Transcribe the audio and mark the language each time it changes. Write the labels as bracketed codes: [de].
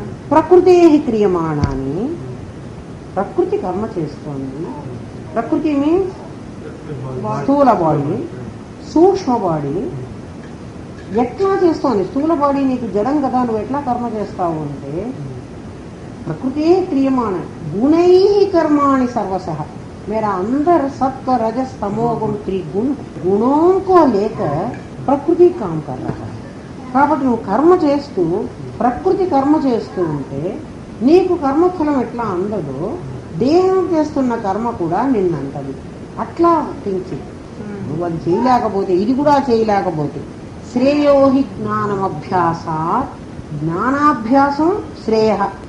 [te] ప్రకృతి క్రియమాణాన్ని, ప్రకృతి కర్మ చేస్తోంది. ప్రకృతి మీన్స్ స్థూల బాడీ, సూక్ష్మ బాడీ ఎట్లా చేస్తోంది? స్థూల బాడీ నీకు జడం కదా, నువ్వు ఎట్లా కర్మ చేస్తావు అంటే [sa] प्रकृति क्रियमाण गुणै कर्माणि सर्वशः. [hi] मेरा अंदर सत्व रजस तमो गुण त्रिगुण गुणों को लेकर प्रकृति काम कर रहा है. [te] కాబట్టి నువ్వు కర్మ చేస్తూ ప్రకృతి కర్మ చేస్తూ ఉంటే నీకు కర్మఫలం ఎట్లా అందదో దేహం చేస్తున్న కర్మ కూడా నిన్నంటది. అట్లా థింక్. నువ్వు అది చేయలేకపోతే, ఇది కూడా చేయలేకపోతే [sa] శ్రేయోహి జ్ఞానమభ్యాసాత్, జ్ఞానాభ్యాసం శ్రేయ.